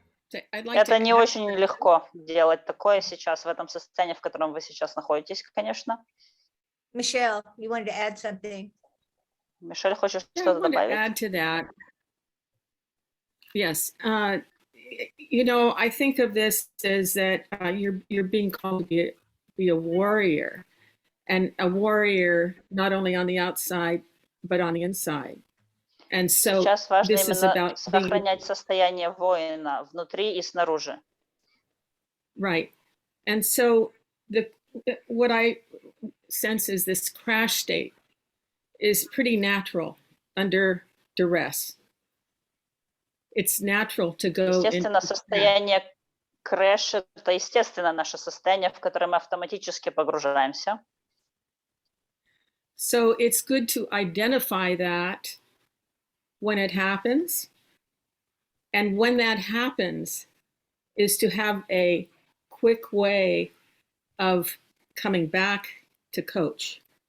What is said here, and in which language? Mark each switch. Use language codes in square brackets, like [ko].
[ru] Это не очень легко делать такое сейчас, в этом состоянии, в котором вы сейчас находитесь, конечно. [en] Michelle, you wanted to add something? [ru] Мишель, хочешь что-то добавить? [en] Add to that. Yes. You know, I think of this as that you're being called to be a warrior, and a warrior not only on the outside, but on the inside. And so [ru] сейчас важно [en] this is [ru] именно [en] about [ru] сохранять состояние воина внутри и снаружи. [en] Right. And so what I sense is this crash state is pretty natural under duress. It's natural to go. [ru] Естественно, состояние крэша – это естественно наше состояние, в которое мы автоматически погружаемся. [en] So it's good to identify that when it happens. And when that happens is to have a quick way of coming back to coach.